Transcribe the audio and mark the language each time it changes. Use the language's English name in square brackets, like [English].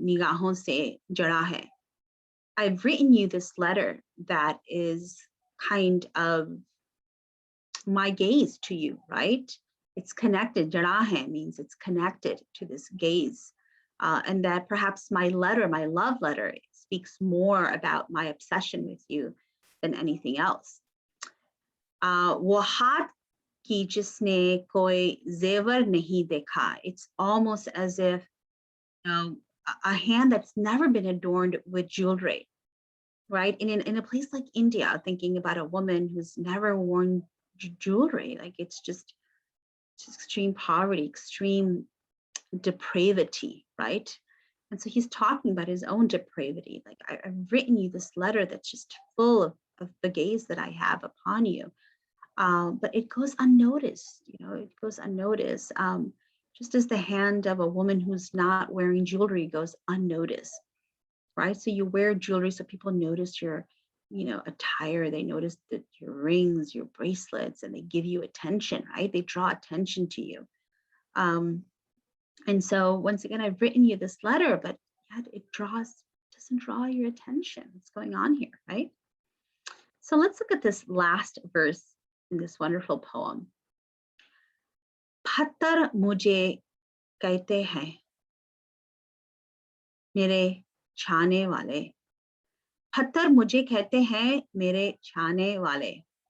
[Hindi] Nigaho se jada hai. [English] I've written you this letter that is kind of my gaze to you, right? It's connected. [Hindi] Jada hai [English] means it's connected to this gaze. And that perhaps my letter, my love letter, speaks more about my obsession with you than anything else. [Hindi] वो हाथ कि जिसने कोई जेवर नहीं देखा. [English] It's almost as if a hand that's never been adorned with jewelry, right? In a place like India, thinking about a woman who's never worn jewelry, like it's just extreme poverty, extreme depravity, right? And so he's talking about his own depravity. Like I've written you this letter that's just full of the gaze that I have upon you. But it goes unnoticed, it goes unnoticed, just as the hand of a woman who's not wearing jewelry goes unnoticed, right? So you wear jewelry so people notice your, attire, they notice that your rings, your bracelets, and they give you attention, right? They draw attention to you. And so once again, I've written you this letter, but yet it doesn't draw your attention. What's going on here, right? So let's look at this last verse in this wonderful poem. [Hindi] पत्थर मुझे कहते हैं मेरे छाने वाले. पत्थर मुझे कहते हैं मेरे छाने वाले.